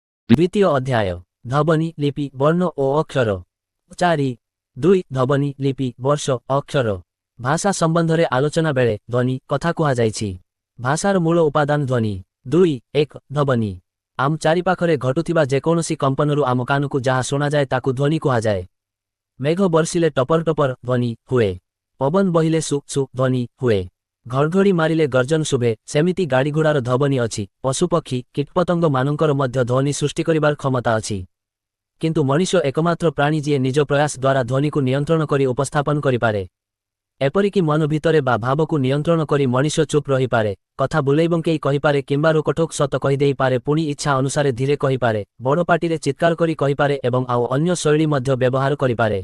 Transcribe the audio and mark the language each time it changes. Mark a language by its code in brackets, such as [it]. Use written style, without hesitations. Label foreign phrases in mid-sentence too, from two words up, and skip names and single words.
[or] ଦ୍ୱିତୀୟ ଅଧ୍ୟାୟ ଧ୍ୱନି ଲିପି ବର୍ଣ୍ଣ ଓ ଅକ୍ଷର 4.2 ଧ୍ୱନି ଲିପି ବର୍ଷ ଅକ୍ଷର ଭାଷା ସମ୍ବନ୍ଧରେ ଆଲୋଚନା ବେଳେ ଧ୍ୱନି କଥା କୁହାଯାଇଛି। ଭାଷାର ମୂଳ ଉପାଦାନ ଧ୍ୱନି 2.1 ଧ୍ୱନି ଆମ ଚାରିପାଖରେ ଘଟୁଥିବା ଯେକୌଣସି କମ୍ପନରୁ ଆମ କାନକୁ ଯାହା ଶୁଣାଯାଏ ତାକୁ ଧ୍ୱନି କୁହାଯାଏ। ମେଘ ବର୍ଷିଲେ ଟପର ଟପର ଧ୍ୱନି ହୁଏ, ପବନ ବହିଲେ ସୁ ସୁ ଧ୍ୱନି ହୁଏ, ଘଡ଼ଘଡ଼ି ମାରିଲେ ଗର୍ଜନ ଶୁଭେ। ସେମିତି ଗାଡ଼ି ଘୋଡ଼ାର ଧ୍ୱନି ଅଛି, ପଶୁପକ୍ଷୀ କୀଟପତଙ୍ଗ ମାନଙ୍କର ମଧ୍ୟ ଧ୍ୱନି ସୃଷ୍ଟି କରିବାର କ୍ଷମତା ଅଛି, କିନ୍ତୁ ମନୁଷ୍ୟ ଏକମାତ୍ର ପ୍ରାଣୀ ଯେ ନିଜ ପ୍ରୟାସ ଦ୍ୱାରା ଧ୍ୱନିକୁ ନିୟନ୍ତ୍ରଣ କରି ଉପସ୍ଥାପନ କରିପାରେ। ଏପରିକି ମନ ଭିତରେ ବା ଭାବକୁ ନିୟନ୍ତ୍ରଣ କରି ମନୁଷ୍ୟ ଚୁପ ରହିପାରେ, କଥା ବୁଲେଇବଙ୍କେଇ କହିପାରେ କିମ୍ବା ରୋକଠୋକ ସତ କହିଦେଇପାରେ, ପୁଣି ଇଚ୍ଛା ଅନୁସାରେ ଧୀରେ କହିପାରେ, ବଡ଼ ପାଟିରେ ଚିତ୍କାର କରି କହିପାରେ ଏବଂ ଆଉ ଅନ୍ୟ ଶୈଳୀ ମଧ୍ୟ ବ୍ୟବହାର କରିପାରେ।